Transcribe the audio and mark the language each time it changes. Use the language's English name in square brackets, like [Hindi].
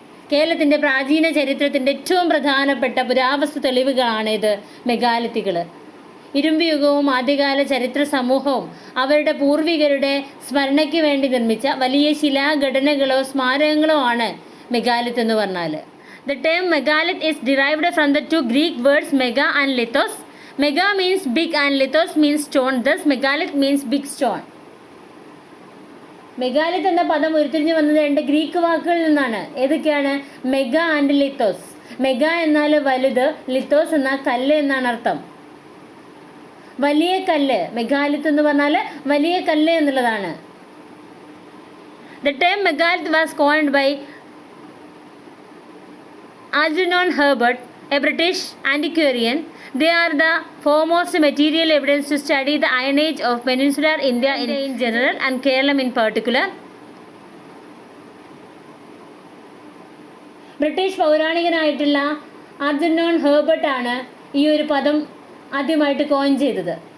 [Malayalam] കേരളത്തിൻ്റെ പ്രാചീന ചരിത്രത്തിൻ്റെ ഏറ്റവും പ്രധാനപ്പെട്ട പുരാവസ്തു തെളിവുകളാണിത് മെഗാലിത്തുകൾ. ഇരുമ്പുയുഗവും ആദ്യകാല ചരിത്ര സമൂഹവും അവരുടെ പൂർവികരുടെ സ്മരണയ്ക്ക് വേണ്ടി നിർമ്മിച്ച വലിയ ശിലാഘടനകളോ സ്മാരകങ്ങളോ ആണ് മെഗാലിത്ത് എന്ന് പറഞ്ഞാൽ. [English] The term megalith is derived from the two Greek words mega and lithos. Mega means big and lithos means stone. Thus megalith means big stone. [Malayalam] മെഗാലിത്ത് എന്ന പദം ഉരുത്തിരിഞ്ഞു വന്നത് 2 ഗ്രീക്ക് വാക്കുകളിൽ നിന്നാണ്. ഏതൊക്കെയാണ്? മെഗ ആൻഡ് ലിത്തോസ്. മെഗ എന്നാൽ വലുത്, ലിത്തോസ് എന്നാൽ കല്ല് എന്നാണ് അർത്ഥം. വലിയ കല്ല്, മെഗാലിത്ത് എന്ന് പറഞ്ഞാൽ വലിയ കല്ല് എന്നുള്ളതാണ്. [English] The term megalith was coined by Algernon Herbert, a British antiquarian. They are the foremost material evidence to study the Iron Age of Peninsular India in general and Kerala in particular. [Malayalam] British പൗരാണികനായിട്ടുള്ള ആൽജർനോൺ Herbert ആണ് ഈ ഒരു പദം ആദ്യമായിട്ട് coin ചെയ്തത്.